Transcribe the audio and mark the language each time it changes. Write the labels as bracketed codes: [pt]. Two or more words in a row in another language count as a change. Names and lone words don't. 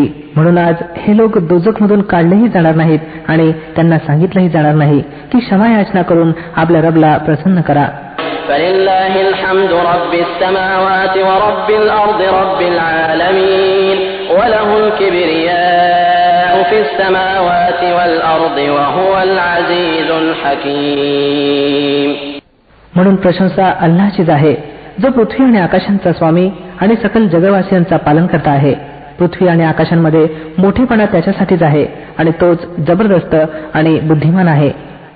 [mr] म्हणून आज हे लोक दोजखमधून काढलेही जाणार नाहीत आणि त्यांना सांगितलंही जाणार नाही की क्षमा याचना करून आपल्या रबला प्रसन्न करा. [ar] فلله الحمد رب السماوات ورب الأرض رب العالمين وله الكبرياء في السماوات والأرض وهو العزيز الحكيم. [mr] म्हणून प्रशंसा अल्लाहचीच आहे जो पृथ्वी आणि आकाशांचा स्वामी आणि सकल जगवासियांचा पालनकर्ता आहे. पृथ्वी आणि आकाशांमध्ये मोठेपणा त्याच्यासाठीच आहे आणि तोच जबरदस्त आणि बुद्धिमान आहे.